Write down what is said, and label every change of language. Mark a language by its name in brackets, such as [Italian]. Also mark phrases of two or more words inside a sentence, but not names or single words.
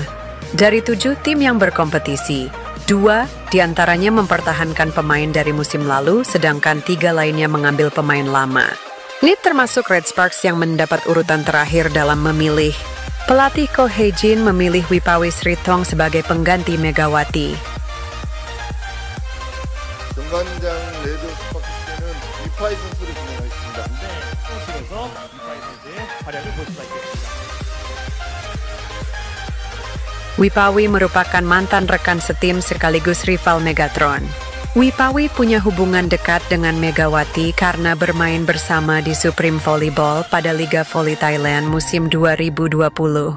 [Indonesian] Dari 7 tim yang berkompetisi, 2 diantaranya mempertahankan pemain dari musim lalu, sedangkan 3 lainnya mengambil pemain lama. Ini termasuk Red Sparks yang mendapat urutan terakhir dalam memilih. Pelatih Ko Hye-jin memilih Wipawi Sritong sebagai pengganti Megawati. [Korean] 정관장 레드 스파크스는 위파이 선수를 지명했습니다. 팀에서 위파이 선수의 활약을 볼 수가 있겠습니다. [Indonesian] Wipawi merupakan mantan rekan setim sekaligus rival Megatron. Wipawi punya hubungan dekat dengan Megawati karena bermain bersama di Supreme Volleyball pada Liga Voli Thailand musim 2020.